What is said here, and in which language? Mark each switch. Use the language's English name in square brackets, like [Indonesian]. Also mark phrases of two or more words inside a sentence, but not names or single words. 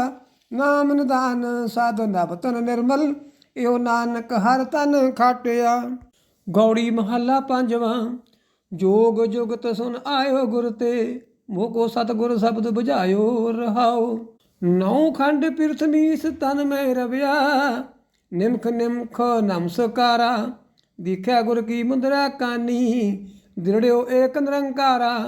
[Punjabi] ਨਾਮ ਨਿਦਾਨ ਸਾਧ ਨਭ ਤਨ ਨਿਰਮਲ, ਯੋ ਨਾਨਕ ਹਰ ਤਨ ਖਾਟਿਆ। ਗਉੜੀ ਮਹਲਾ ਪੰਜਵਾ। ਜੋਗ ਜੁਗਤ ਸੁਨ ਆਇਓ ਗੁਰ ਤੇ, ਮੋਕੋ ਸਤਗੁਰ ਸ਼ਬਦ ਬੁਝਾਇਓ ਰਹਾਓ। ਨੌ ਖੰਡ ਪ੍ਰਿਥਵੀਸ ਤਨ ਮੇਂ ਰਵਿਆ, ਨਿਮਖ ਨਿਮਖ ਨਮਸਕਾਰਾ। ਦੀਖਿਆ ਗੁਰ ਕੀ ਮੁਦ੍ਰਾ ਕਾਨੀ, ਦ੍ਰਿੜ੍ਹੋ ਏਕ ਨਿਰੰਕਾਰਾ।